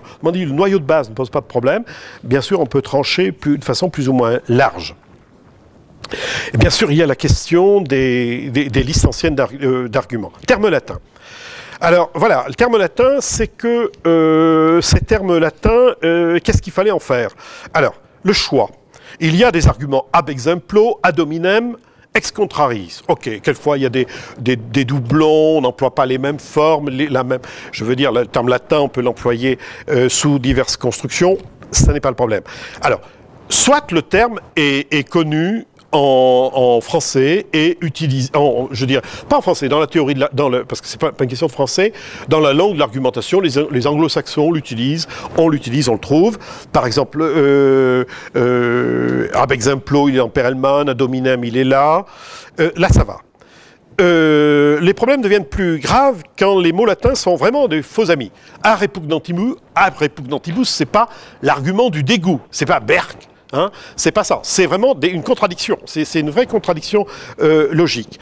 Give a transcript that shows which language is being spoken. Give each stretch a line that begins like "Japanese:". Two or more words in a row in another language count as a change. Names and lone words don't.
French: On dit le noyau de base ne pose pas de problème, bien sûr, on peut trancher de façon plus ou moins large. Et bien sûr, il y a la question des listes anciennes d'arguments. Termes latins. Alors voilà, le terme latin, c'est que ces termes latins, qu'est-ce qu'il fallait en faire? Alors, le choix. Il y a des arguments
Latin: ab exemplo, ad hominem, ex contrariis.
French: Ok, quelquefois il y a des doublons, on n'emploie pas les mêmes formes, je veux dire, le terme latin, on peut l'employer sous diverses constructions, ça n'est pas le problème. Alors, soit le terme est connu en français et utilisé, je dirais, pas en français, dans la théorie, parce que c'est pas une question de français, dans la langue de l'argumentation, les anglo-saxons l'utilisent, on le trouve. Par exemple,
Latin: ab exemplo,
French: il est en Perelman,
Latin: ad hominem,
French: il est là. Là, ça va. les problèmes deviennent plus graves quand les mots latins sont vraiment des faux amis.
Latin: A repugnantibus,
French: c'est pas l'argument du dégoût, c'est pas Berck. Hein, c'est pas ça, c'est vraiment une contradiction, c'est une vraie contradiction logique.